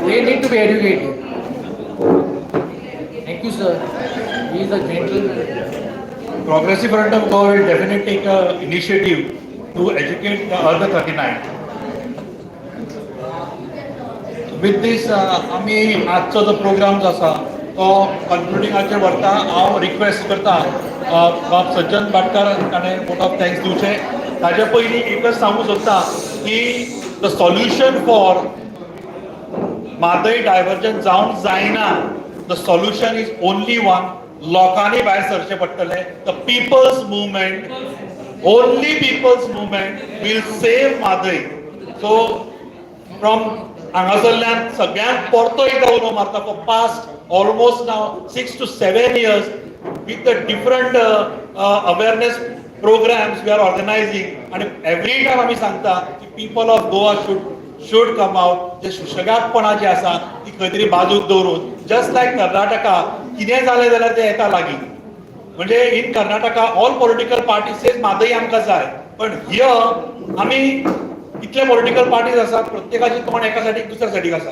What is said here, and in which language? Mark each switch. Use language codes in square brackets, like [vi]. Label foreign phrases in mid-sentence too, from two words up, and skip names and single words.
[en] They need to be educated. Thank you, sir. He is a gentleman. Progressive Front of Goa will definitely take an initiative to educate the other 39. With this, [kok] आम्ही आजचो जो प्रोग्राम जो आसा तो कन्क्लुडिंगाचे व्हरता. हांव रिक्वेस्ट करता बाब सज्जन भाटकार ताणें [en] vote of thanks [kok] दिवचें. ताचे पयलीं एकच सांगूंक सोदता की [en] the solution for Mhadei diversion [kok] जावंक जायना. [en] the solution is only one. [kok] लोकांनी भायर सरचें पडटलें. [en] the people's movement, only people's movement will save Mhadei. so from [kok] हांगासरल्यान सगळ्यांक परतो एकदा उलो मारता. [en] for past almost now 6 to 7 years with the different awareness programs we are organizing, and every time [kok] आमी सांगता की [en] people of Goa should come out. [kok] जे सुशेगादपणां जी आसा ती खंय तरी बाजूक दवरून, [en] just like [kok] कर्नाटका कितें जालें जाल्यार ते येता लागीं. म्हणजे [en] in Karnataka all political party says [kok] म्हादय आमकां जाय. पण हियर आमी इतले [en] political parties [kok] आसात, प्रत्येकाची तोंड एका सायडीक दुसऱ्या सायडीक आसा.